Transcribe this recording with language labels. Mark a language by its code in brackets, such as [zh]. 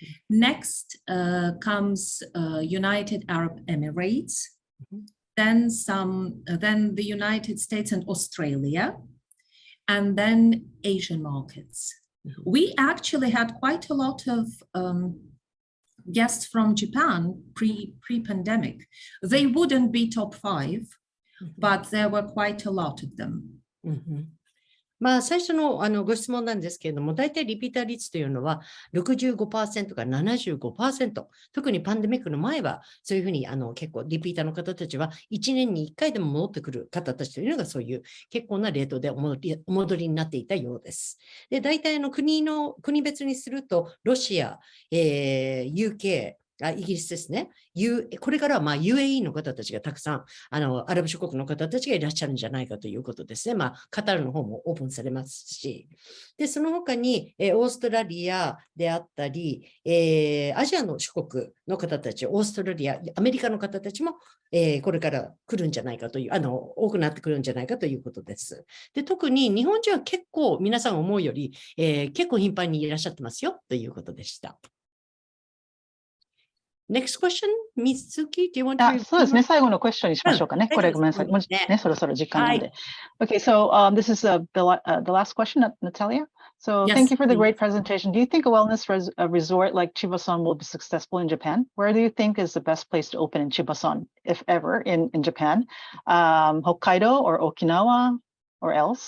[en] Next comes United Arab Emirates, then the United States and Australia, and then Asian markets. We actually had quite a lot of guests from Japan pre-pandemic. They wouldn't be top 5, but there were quite a lot of them. [ja] まあ、最初のご質問なんですけれども、大体リピーター率というのは 65% から 75%、特にパンデミックの前は、そういうふうに結構リピーターの方たちは、1年に1回でも戻ってくる方たちというのが、そういう結構なレートでお戻りになっていたようです。で、大体国別にすると、ロシア、UK、イギリスですね。これからはまあ UAE の方たちがたくさん、アラブ諸国の方たちがいらっしゃるんじゃないかということですね。まあ、カタールの方もオープンされますし。で、その他に、オーストラリアであったり、アジアの諸国の方たち、オーストラリア、アメリカの方たちも、これから来るんじゃないかという、多くなってくるんじゃないかということです。で、特に日本人は結構皆さん思うより、結構頻繁にいらっしゃってますよということでした。 [en] Next question, Mitsuki, do you want to? [ja] そうですね。最後のクエスチョンにしましょうかね。これごめんなさい。もうね、そろそろ時間なので。 [en] Okay, so this is the last question, Natalia. So thank you for the great presentation. Do you think a wellness resort like Chiva-Som will be successful in Japan? Where do you think is the best place to open in Chiba-Son, if ever, in Japan? Hokkaido or Okinawa or else?